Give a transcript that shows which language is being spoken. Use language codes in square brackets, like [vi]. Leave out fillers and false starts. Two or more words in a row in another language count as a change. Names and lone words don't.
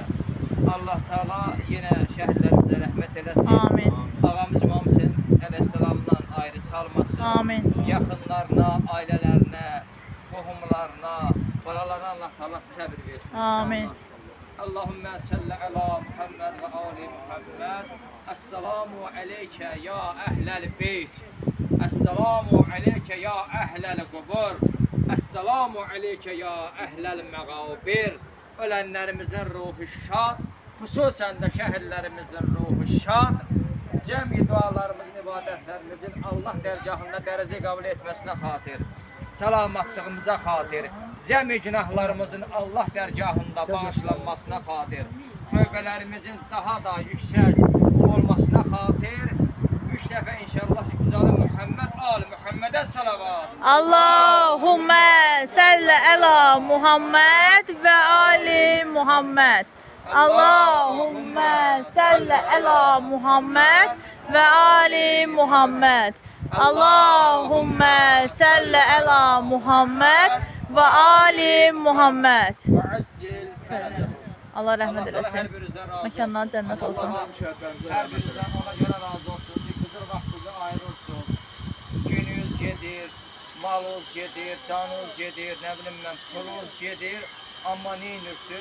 [az] Allah Teala yenə şəhidlərimizə rəhmət eləsin. Amin. Ağamız İmam Hüseyin əleyhissalamdan ayrı salmasın. Amin. Yaxınlarına, ailələrinə, qohumlarına, balalarına Allah Teala səbir versin. Amin. [ar] اللهم صل على محمد وآل محمد. السلام عليك يا أهل البيت. السلام عليك يا أهل القبور. السلام عليك يا أهل المقابر. [tr] Ölenlerimizin ruhu şad, hususen de şehirlerimizin ruhu şad. [az] Cəmi dualarımızın, ibadətlərimizin Allah dərgahında dərəcə qəbul etməsinə xatir, salamatlığımıza xatir, cəmi günahlarımızın Allah dərgahında bağışlanmasına xatir, tövbələrimizin daha da yüksək olmasına xatir, 3 dəfə inşallah Ucalı Muhammed, Ali Muhammedə salavat. [ar] اللهم صل على محمد وآل محمد. اللهم صل على محمد وآل محمد. اللهم صل على محمد وآل محمد. [az] Allah rəhmət eləsin. Məkandan cənnət olsun. Hər birinizdən ona görə razı olsun ki, qızıl vaxtınızı ayırırsın. Gününüz gedir, malınız gedir, canınız gedir, nə bilim mən, pulunuz gedir. Amma neyinirsiniz?